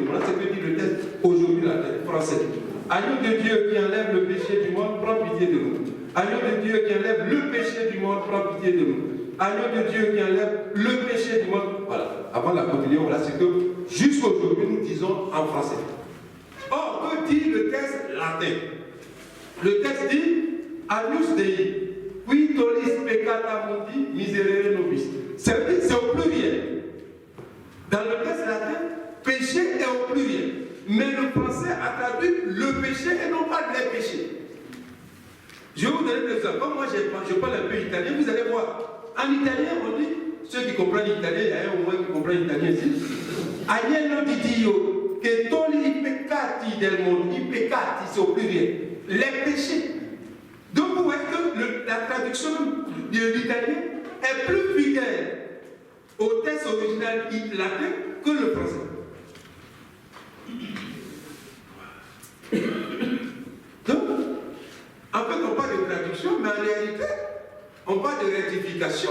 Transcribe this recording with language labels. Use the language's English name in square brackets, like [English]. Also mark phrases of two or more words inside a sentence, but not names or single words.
[French] Voilà ce que dit le texte aujourd'hui latin, français. « Agneau de Dieu qui enlève le péché du monde, prends pitié de nous ». « Agneau de Dieu qui enlève le péché du monde, prends pitié de nous ». « Agneau de Dieu qui enlève le péché du monde ». Voilà, avant la communion, voilà ce que jusqu'aujourd'hui nous disons en français. Or, que dit le texte latin? Le texte dit [Latin] « Agnus Dei, qui tollis peccata mundi, miserere nobis ». [French] C'est au pluriel. Dans le texte latin, péché est au pluriel. Mais le français a traduit le péché et non pas les péchés. Je vais vous donner des exemples. Comme moi, je parle un peu italien, vous allez voir. En italien, on dit, ceux qui comprennent l'italien, il y a un au moins qui comprennent l'italien ici. [Italian] Agnello di Dio, che toglie i peccati del mondo. I peccati, [French] c'est au pluriel. Les péchés. Donc, vous voyez que la traduction de l'italien est plus fidèle au texte original latin que le français. Donc, en fait, on parle de traduction, mais en réalité, on parle de rectification.